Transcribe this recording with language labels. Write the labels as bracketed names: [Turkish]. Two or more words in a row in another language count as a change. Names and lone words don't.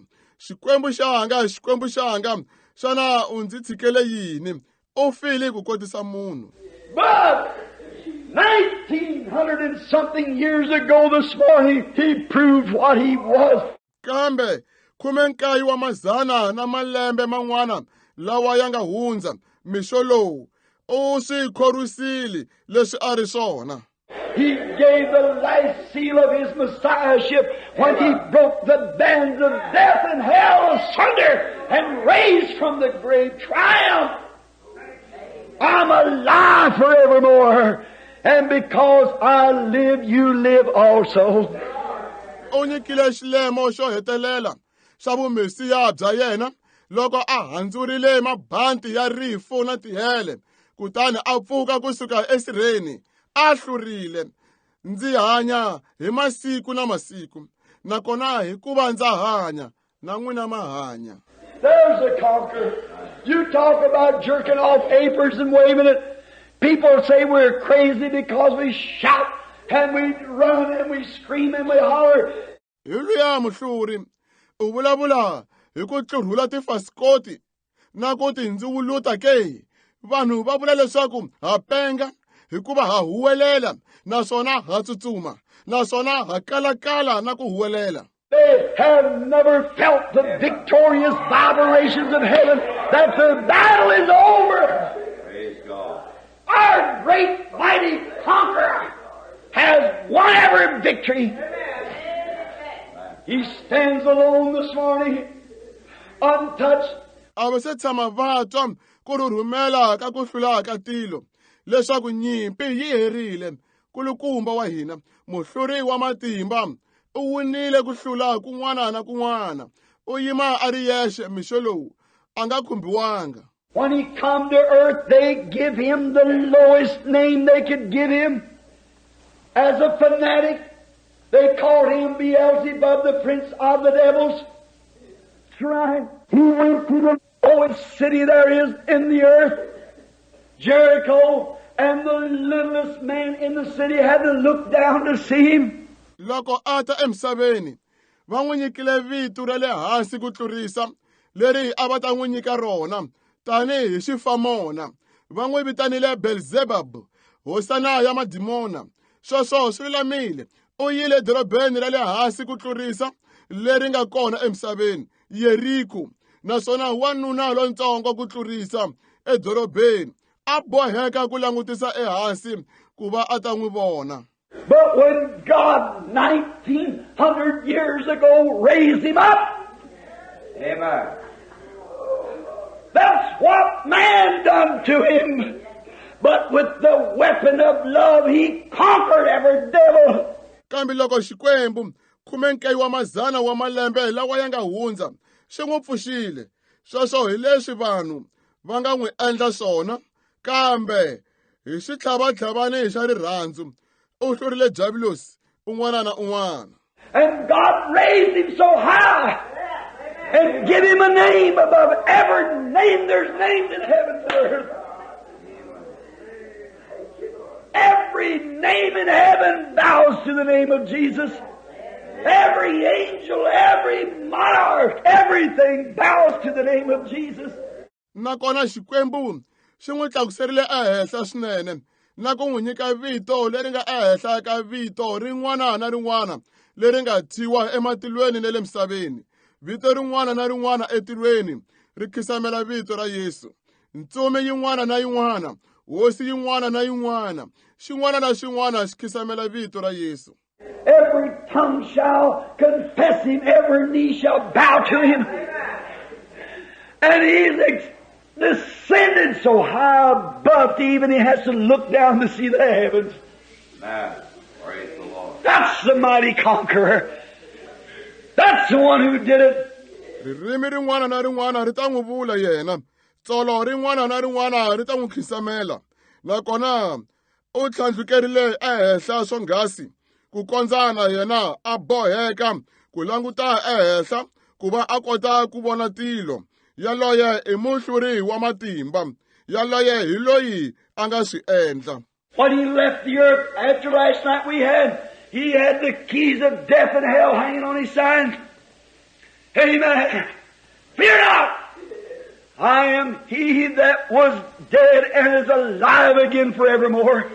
[Tsonga] Xikwembu xanga, xana u ndzi tshikele yini? U file ku kotisa munhu. [English] But 1900 and something years ago this morning, he proved what he was. [Tsonga] Kambe 19 wa mazana na malembe man'wana lawa ya nga hundza, mixo lowu u swi khorisile leswi a ri swona. [English] He gave the last seal of his messiahship when he broke the bands of death and hell asunder and raised from the grave triumph. I'm alive forevermore, and because I live, you live also. [Tsonga] U nyikile xilemo xo hetelela xa vumesiya bya yena loko a handzurile mabanti ya rifu na tihele, kutani a pfuka kusuka esirheni, a hlurile. Ndzi hanya hi masiku na masiku, nakona hikuva ndza hanya na n'wina ma hanya. [English] There's a conqueror. You talk about jerking off aprons and waving it. People say we're crazy because we shout and we run and we scream and we holler. [Tsonga] Hi luya Muhluri, u vulavula hi ku tlurhula tifasikoti na ku tindziwuluta ke. Vanhu va vula leswaku ha penga hikuva ha huwelela, naswona ha tsutsuma, naswona ha kalakala na ku huwelela. [English] They have never felt the victorious vibrations of heaven that the battle is over. Praise God. Our great mighty conqueror has won every victory. He stands alone this morning, untouched. [Tsonga] A va se tshama va twa ku rhurhumela ka ku hlula ka tilo, leswaku nyimpi yi herile. Kulukumba wa hina, Muhluri wa matimba, u winile ku hlula kun'wana na kun'wana. U yima a ri yexe mixo lowu a nga khumbiwanga. [English] When he come to earth, they give him the lowest name they could give him. As a fanatic, they called him Beelzebub, the prince of the devils. That's right. He went to the lowest city there is in the earth, Jericho, and the littlest man in the city had to look down to see him. [Tsonga] Loko ata emsaveni, va n'wi nyikile vito ra le hansi ku tlurisa leri a va ta n'wi nyika rona tanihi xifamona. Va n'wi vitanile Beelzebub, hosana ya madimona. Sweswo swi lulamile. U yile dorobeni ra le hansi ku tlurisa leri nga kona emisaveni, Yeriko. Naswona wanuna lontsongo ku tlurisa edorobeni a boheka ku langutisa ehansi ku va a ta n'wi vona. [English] But when God 1900 years ago raised him up, amen, that's what man done to him. But with the weapon of love, he conquered every devil. [Tsonga] Kambe loko Xikwembu 19 wa mazana wa malembe lawa ya nga hundza xi n'wi pfuxile, sweswo hi leswi vanhu va nga n'wi endla swona. Kambe hi xitlhavatlhavani xa rirhandzu u hlurile Jabilosi un'wana na un'wana. [English] And God raised him so high and give him a name above every name there's named in heaven and earth. Every name in heaven bows to the name of Jesus. Every angel, every monarch, everything bows to the name of Jesus. [Tsonga] Nakona Xikwembu xi n'wi tlakuserile ehenhla swinene na ku n'wi nyika vito leri nga ehenhla ka vito rin'wana na rin'wana leri nga thyiwa ematilweni na le misaveni. Vito rin'wana na rin'wana etilweni ri khisamela vito ra Yesu. Ntsumi yin'wana na yin'wana, hosi yin'wana na yin'wana, xin'wana na xin'wana xi khisamela vito ra Yesu. [English] Every tongue shall confess him, every knee shall bow to him. And he's descended so high above that even he has to look down to see the heavens. Amen. Praise the Lord. That's the mighty conqueror. That's the one who did it. [Tsonga] Ririmi rin'wana na rin'wana ri ta n'wi vula yena. Tsolo rin'wana na rin'wana ri ta n'wi khisamela. Nakona u tlhandlukerile ehenhla swonghasi ku kondzana yena a boheka ku languta ehenhla ku va a kota ku vona tilo. Yaloye I Muhluri wa Matimba. Yaloye hi loyi a nga swi endla. [English] When he left the earth after last night he had the keys of death and hell hanging on his side. Amen. Fear not. I am he that was dead and is alive again forevermore.